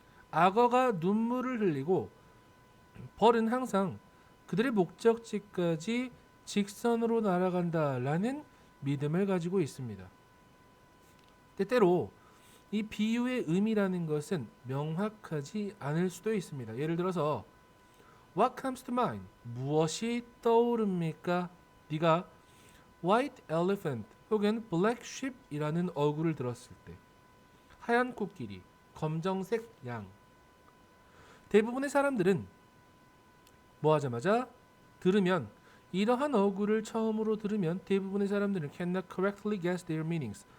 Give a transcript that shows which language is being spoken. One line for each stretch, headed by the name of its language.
Korean: 악어가 눈물을 흘리고 벌은 항상 그들의 목적지까지 직선으로 날아간다라는 믿음을 가지고 있습니다. 때때로 이 비유의 의미라는 것은 명확하지 않을 수도 있습니다. 예를 들어서
English: What comes to mind?
Korean: 무엇이 떠오릅니까? 네가 white elephant 혹은 black sheep이라는 어구를 들었을 때 하얀 코끼리, 검정색 양. 대부분의 사람들은 뭐 하자마자 들으면 이러한 어구를 처음으로 들으면 대부분의 사람들은
English: cannot correctly guess their meanings.